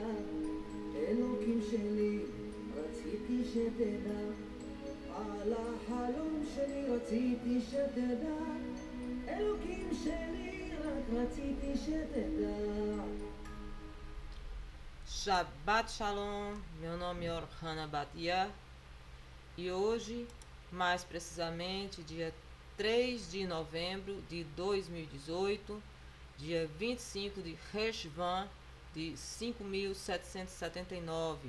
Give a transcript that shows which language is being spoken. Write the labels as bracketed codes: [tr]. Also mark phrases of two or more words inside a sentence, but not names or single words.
[he] אלוקים שלי, רציתי שתדע, על החלום שלי רציתי שתדע. אלוקים שלי, רק רציתי שתדע. שבת שלום, [pt] meu nome é Orhana Batia e hoje, mais precisamente, dia 3 de novembro de 2018, dia 25 de Reshvan de 5779.